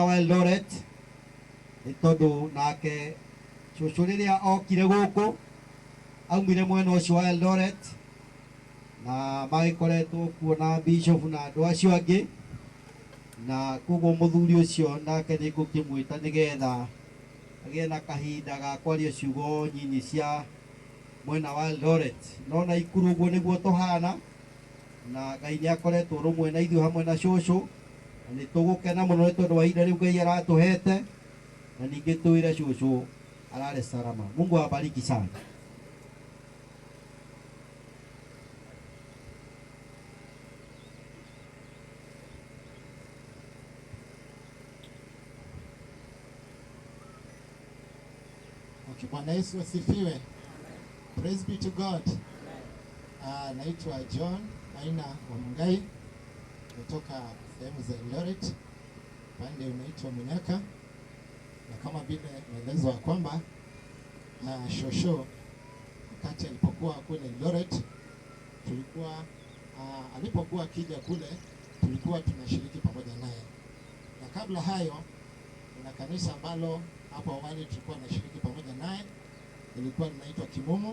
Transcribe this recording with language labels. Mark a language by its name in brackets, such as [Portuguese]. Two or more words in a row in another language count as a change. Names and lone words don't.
[Kikuyu] wa Eldoret, nĩ tondũ nake cucu rĩrĩa okire gũkũ aumire mwena ũcio wa Eldoret na magĩkoretwo kuona bishop na andũ acio angĩ, na koguo mũthuri ũcio nake nĩ ngũkĩmwĩta nĩgetha agĩe na kahinda ga kwaria ciugo nyinyi cia mwena wa Eldoret. No na Ikuru ũguo nĩguo tũhana, na Ngai nĩ akoretwo rũmwe na ithuĩ hamwe na cucu, na nĩ tũgũkena mũno nĩ tondũ wa ihinda rĩu Ngai aratũhete, na ningĩ twĩre cucu alale salama. [Swahili] Mungu awabariki sana. Bwana Yesu asifiwe. [English] Praise be to God. [Swahili] Naitwa John Maina wa Mungai kutoka sehemu za Eldoret, pande unaitwa Munyaka, na kama vile naelezwa kwamba shosho wakati alipokuwa kule Eldoret tulikuwa alipokuwa akija kule tulikuwa tunashiriki pamoja naye, na kabla hayo kuna kanisa ambalo hapo awali tulikuwa tunashiriki pamoja naye, ilikuwa linaitwa Kimumu.